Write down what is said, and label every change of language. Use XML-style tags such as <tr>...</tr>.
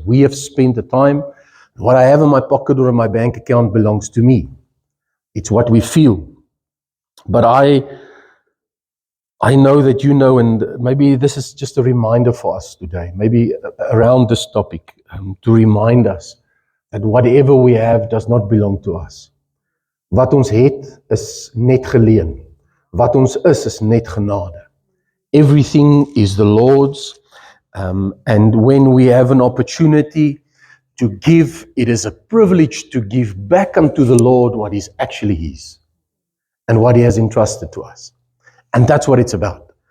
<en>We have spent the time. What I have in my pocket or in my bank account belongs to me. It's what we feel. But I know that you know, and maybe this is just a reminder for us today, maybe around this topic, to remind us that whatever we have does not belong to us.</en> <af>Wat ons het is net geleen. Wat ons is net genade.</af> <en>Everything is the Lord's, and when we have an opportunity to give, it is a privilege to give back unto the Lord what is actually His and what He has entrusted to us. And that's what it's about.</en>